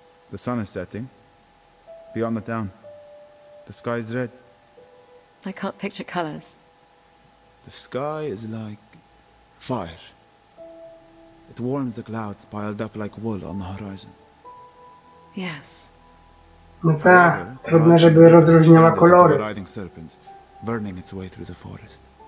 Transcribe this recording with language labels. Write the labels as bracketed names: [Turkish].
[English] The sun is setting. Beyond the town. The sky is red. I can't picture colors. The sky is like fire. It warms the clouds piled up like wool on the horizon. Yes. [Polish] No tak, trudno, żeby rozróżniała kolory. [English] Riding serpent, burning its way through the forest.